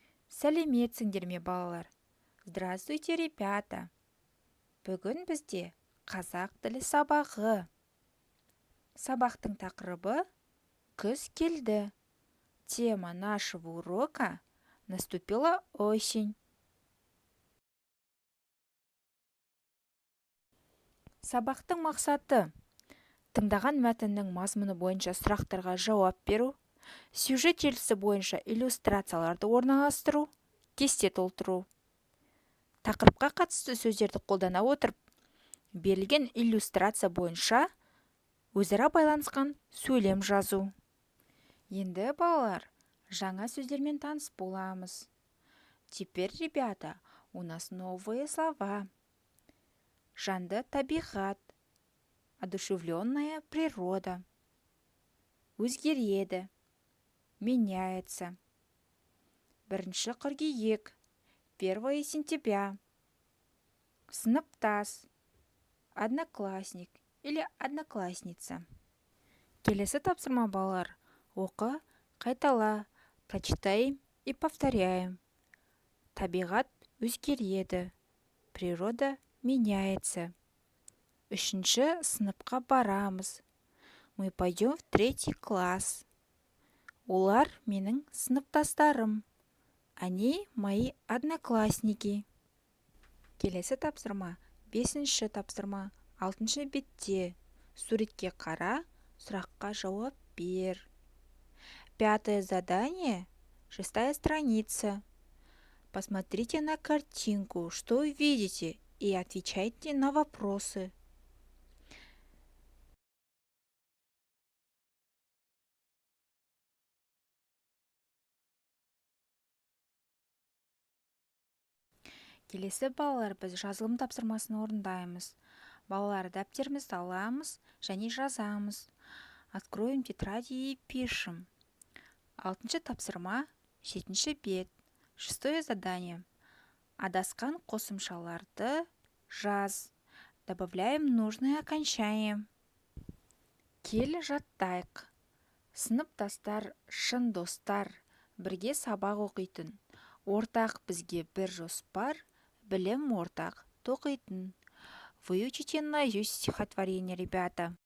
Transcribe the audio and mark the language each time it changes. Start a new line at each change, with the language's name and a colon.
Kazakh: Сәлеметсіңдер ме, балалар?
Russian: Здравствуйте, ребята!
Kazakh: Бүгін бізде қазақ тілі сабағы. Сабақтың тақырыбы «Күз келді».
Russian: Тема нашего урока «Наступила осень».
Kazakh: Сабақтың мақсаты: тыңдаған мәтіннің мазмұны бойынша сұрақтарға жауап беру, сюжет желісі бойынша иллюстрацияларды орналастыру, кесте толтыру. Тақырыпқа қатысты сөздерді қолдана отырып, берілген иллюстрация бойынша өзара байланысқан сөйлем жазу. Енді, балалар, жаңа сөздермен таныс боламыз.
Russian: Теперь, ребята, у нас новые слова.
Kazakh: Жанды табиғат,
Russian: одушевленная природа,
Kazakh: өзгереді,
Russian: меняется.
Kazakh: 1 қыркүйек,
Russian: 1 сентября.
Kazakh: Сыныптас,
Russian: одноклассник или одноклассница.
Kazakh: Келесі тапсырма, балалар. Оқы, қайтала,
Russian: прочитаем и повторяем.
Kazakh: Табиғат өзгереді,
Russian: природа меняется.
Kazakh: 3 сыныпқа барамыз.
Russian: Мы пойдем в 3 класс.
Kazakh: Олар менің сыныптастарым.
Russian: Они мои одноклассники.
Kazakh: Келесі тапсырма, 5 тапсырма, 6 бетте. Суретке қара, сұраққа жауап бер.
Russian: 5 задание, 6 страница. Посмотрите на картинку, что вы видите, и отвечайте на вопросы.
Kazakh: Келесі, балалар, біз жазылым тапсырмасын орындаймыз. Балалар, дәптерімізді аламыз және жазамыз.
Russian: Откроем тетради и пишем.
Kazakh: 6 тапсырма, 7 бет.
Russian: 6 задание.
Kazakh: Адасқан қосымшаларды жаз.
Russian: Добавляем нужное окончание.
Kazakh: Кел жаттайық. Сыныптастар, шын достар, бірге сабақ оқитын. Ортақ бізге бір жоспар, білім ортақ тоқитын.
Russian: Выучите наизусть стихотворение, ребята.